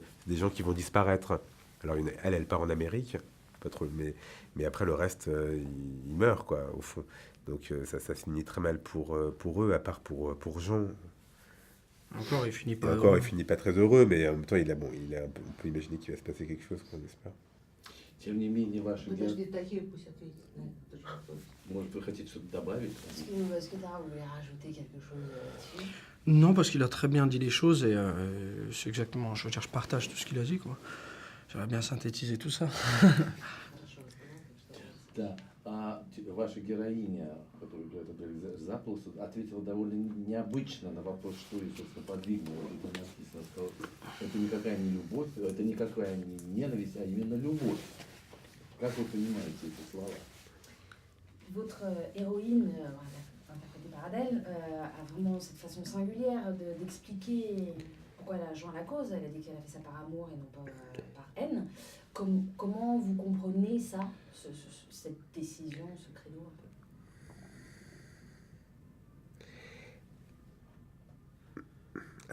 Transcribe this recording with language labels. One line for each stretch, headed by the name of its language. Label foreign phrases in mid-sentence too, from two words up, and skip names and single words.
French: Des gens qui vont disparaître. Alors elle part en Amérique. Pas trop, mais après le reste, ils meurent, quoi, au fond. Donc ça finit très mal pour eux, à part pour Jean. Encore, il finit pas. Il finit pas très heureux, mais en même temps, on peut imaginer qu'il va se passer quelque chose, qu'on espère.
Russian: Тем не менее, ваши Подожди, Тахир пусть ответит на этот вопрос. Может, вы хотите что-то добавить?
French: Est-ce que Tara voulait rajouter quelque chose là-dessus? Non, parce qu'il a très bien dit les choses et c'est exactement. Je veux dire, je partage tout ce qu'il a dit, quoi. J'aurais bien synthétisé tout ça.
Russian: Да, ваша героиня, которую играет Заплус, ответила довольно необычно на вопрос, что ее, собственно, подвигнуло. Тут написано, что это никакая не любовь, это никакая не ненависть, а именно любовь. Как вы понимаете эти слова?
French: Votre héroïne, interprétée par Adèle, a vraiment cette façon singulière d'expliquer pourquoi elle a joint la cause. Elle a dit qu'elle a fait ça par amour et non pas par haine. Comment vous comprenez ça, cette décision, ce credo un peu?